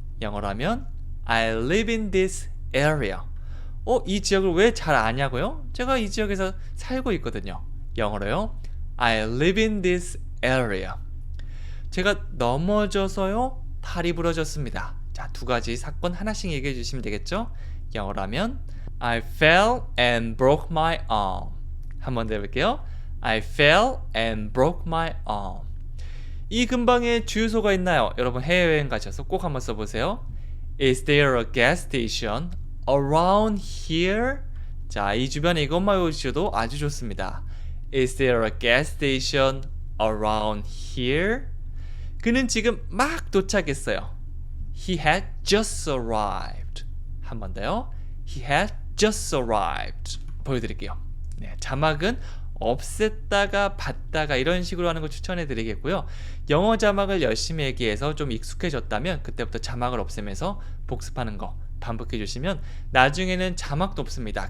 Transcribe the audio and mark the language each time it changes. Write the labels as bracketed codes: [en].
[ko] 영어로 하면 [en] I live in this area. [ko] 이 지역을 왜 잘 아냐고요? 제가 이 지역에서 살고 있거든요. 영어로요. [en] I live in this area. [ko] 제가 넘어져서요. 팔이 부러졌습니다. 자, 2가지 사건 하나씩 얘기해 주시면 되겠죠? [en] 영어로 하면 I fell and broke my arm. [ko] 한 번 더 해볼게요. [en] I fell and broke my arm. [ko] 이 근방에 주유소가 있나요? 여러분 해외여행 가셔서 꼭 한번 써보세요. [en] Is there a gas station around here? [ko] 자, 이 주변에 이것만 외우셔도 아주 좋습니다. [en] Is there a gas station around here? [ko] 그는 지금 막 도착했어요. [en] He had just arrived. [ko] 한 번 더요. [en] He had just arrived. [ko] 보여드릴게요. 네, 자막은 없앴다가 받다가 이런 식으로 하는 거 추천해 드리겠고요. 영어 자막을 열심히 얘기해서 좀 익숙해졌다면 그때부터 자막을 없애면서 복습하는 거 반복해 주시면 나중에는 자막도 없습니다.